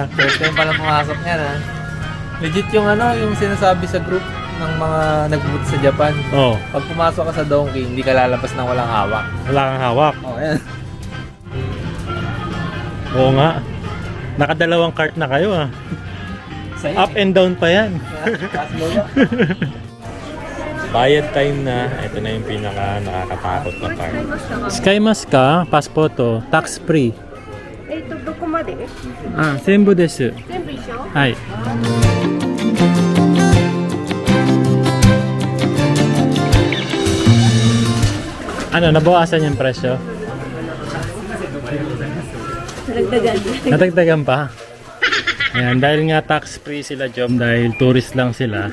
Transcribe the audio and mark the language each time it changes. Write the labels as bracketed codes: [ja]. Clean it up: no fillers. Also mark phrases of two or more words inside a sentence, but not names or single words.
[tl] First time pala pumasok yan ha. Legit yung yung sinasabi sa group ng mga nagpupunta sa Japan. Oh, Pag pumasok ka sa Donkey, hindi ka lalabas ng walang hawak. wala kang hawak. Oh, yan. Oo nga. Nakadalawang cart na kayo ah. [en] Up and down [tl] pa yan. Bayad time na. Ito na yung pinaka nakakatakot na part. Sky Mask ka, passport tax free. [ja] どこまでああ、全部です. 全部一緒 Hai. [tl] Ano, nabawasan yung presyo? Nagdagan. Natagdagan pa? Ayan, dahil nga tax free sila Jom, dahil tourist lang sila.